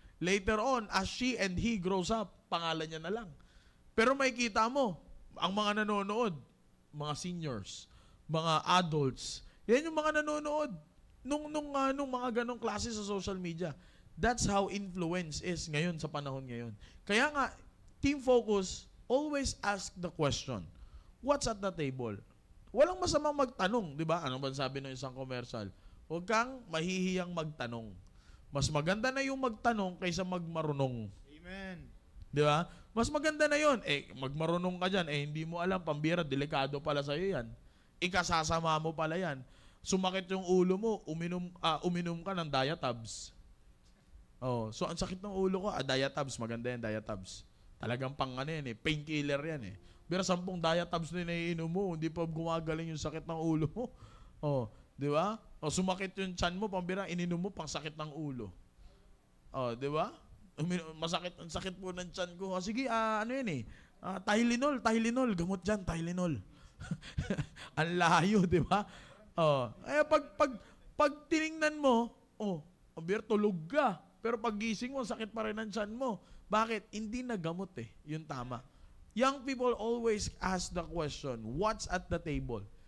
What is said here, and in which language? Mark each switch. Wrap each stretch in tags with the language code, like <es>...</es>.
<en>Later on, as she and he grows up,</en> <tl>pangalan niya na lang. Pero makikita mo, ang mga nanonood, mga seniors, mga adults, yan yung mga nanonood nung mga ganong klase sa social media.</tl> <en>That's how influence is</en> <tl>ngayon sa panahon ngayon. Kaya nga,</tl> <en>Team Focus, always ask the question, what's at the table?</en> <tl>Walang masamang magtanong, di ba? Ano ba sabi ng isang commercial? Huwag kang mahihiyang magtanong. Mas maganda na yung magtanong kaysa magmarunong. Amen. Di ba? Mas maganda na yon. Magmarunong ka dyan. Hindi mo alam, pambira, delikado pala sa'yo yan. Ikasasama mo pala yan. Sumakit yung ulo mo, uminom ka ng Diatabs. Oh, so ang sakit ng ulo ko, Diatabs, maganda yan, Diatabs. Talagang painkiller yan eh. Pero 10 Diatabs na iniinom mo, hindi pa gumagaling yung sakit ng ulo mo. Oh, di ba? O sumakit yung tiyan mo, pambira, ininom mo pang sakit ng ulo. Oh, di ba? Masakit, ang sakit po ng tiyan ko. Sige, Tylenol, gamot dyan, Tylenol. Ang layo, di ba? Oh, kaya pag tiningnan mo, pambira, tulog ka. Pero pag gising mo, sakit pa rin ang tiyan mo. Bakit? Hindi nagamot yung tama.</tl> <en>Young people always ask the question, what's at the table?</en>